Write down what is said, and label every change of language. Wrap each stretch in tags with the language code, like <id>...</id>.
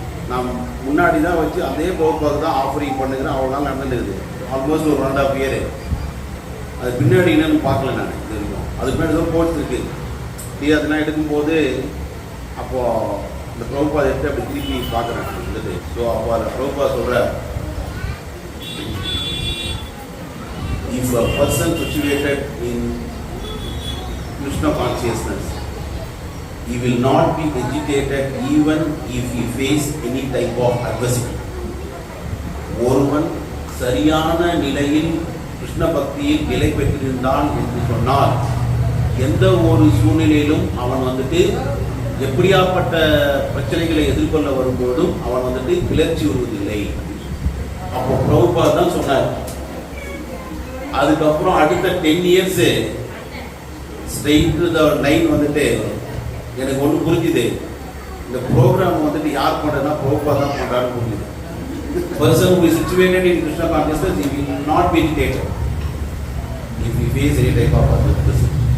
<ta>நான் முன்னாடி தான் வச்சு அதே பிரபுபாத் தான் ஆஃபரிங் பண்ணுகிறேன். அவ்வளோ நாள் நடந்துருக்குது. ஆல்மோஸ்ட் ஒரு 1.5 இயர். அது பின்னாடி என்னன்னு பார்க்கல நான். இது இருக்கும் அதுக்கு பின்னாடி தான் போட்டு இருக்கு. அதெல்லாம் எடுக்கும்போது அப்போது இந்த பிரபுபாத் எடுத்து அப்படி திருப்பி பார்க்குறேன் இருந்தது. ஸோ அப்போ அந்த பிரபுபாத் சொல்கிற,</ta> <en>if a person situated in Krishna consciousness, he will not be agitated even if he face any type of adversity.</en> <ta>ஒருவன் சரியான நிலையில் கிருஷ்ண பக்தியில் நிலை பெற்றிருந்தான் என்று சொன்னால் எந்த ஒரு சூழ்நிலையிலும் அவன் வந்துட்டு எப்படியாப்பட்ட பிரச்சனைகளை எதிர்கொள்ள வரும்போதும் அவன் வந்துட்டு கிளர்ச்சி வருவதில்லை. அப்போ பிரபுபாத் தான் சொன்னார். அதுக்கப்புறம் அடுத்த 10 years</ta> <en>straight to the line</en> <ta>வந்துட்டு எனக்கு ஒன்று புரிஞ்சுது. இந்த ப்ரோக்ராம் வந்துட்டு யார் பண்ணுறதுனா பிரபுபாத் தான் பண்ணுறான்னு புரிஞ்சுது.</ta> <en>person who is situated in Krishna consciousness, he will not be irritated if he face any type of adversity.</en>